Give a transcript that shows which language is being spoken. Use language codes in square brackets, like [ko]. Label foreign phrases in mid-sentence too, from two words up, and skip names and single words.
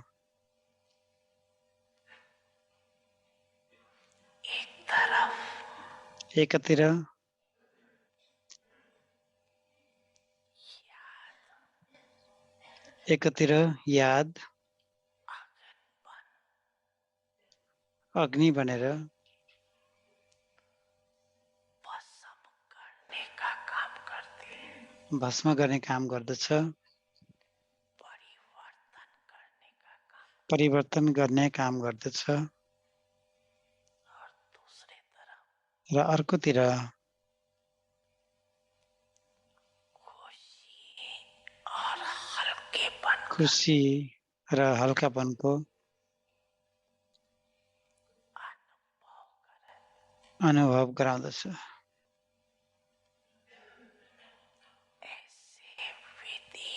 [ne] एकतिर याद अग्नि बनेर भस्म गर्ने काम गर्दछ। परिवर्तन गर्ने काम गर्दछ [hi] और दूसरी तरफ [ne] र अर्कोतिर [hi] खुशी और हल्केपन का [ne] खुसी र हल्कापनको [hi] अनुभव [ne] अनुभव [hi] करें। [ne] गराउँदछ। [hi] ऐसे विधि